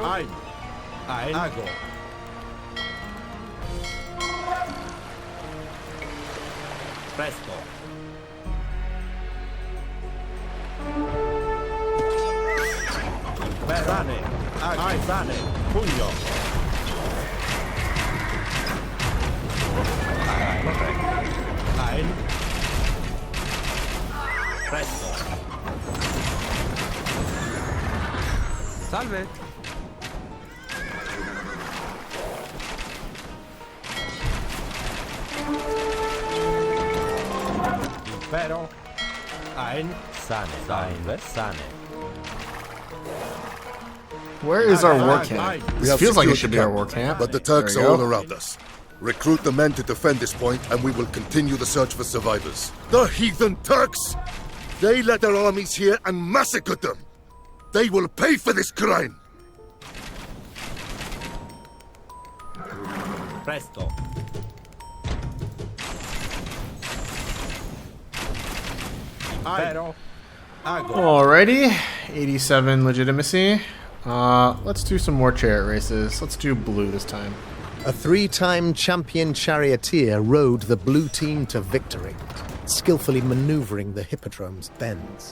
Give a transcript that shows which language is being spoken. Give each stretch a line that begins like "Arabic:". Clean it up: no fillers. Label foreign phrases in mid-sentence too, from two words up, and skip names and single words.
Latin: Ein. Ein. Ago. Presto. Sane. Ago. Sane. Pugno. Ein. Presto. Salve. Impero. Ein. Sane. Salve. Sane.
English: Where is our war camp? This feels like it should be our war camp. But the Turks There are we all go. around us. Recruit the men to defend this point, and we will continue the search for survivors. The heathen Turks! They led their armies here and massacred them! They will pay for this crime!
Latin: Presto. Impero. Ago.
English: Alrighty, 87 legitimacy. Let's do some more chariot races. Let's do blue this time. A 3-time champion charioteer rode the blue team to victory, skillfully maneuvering the hippodrome's bends.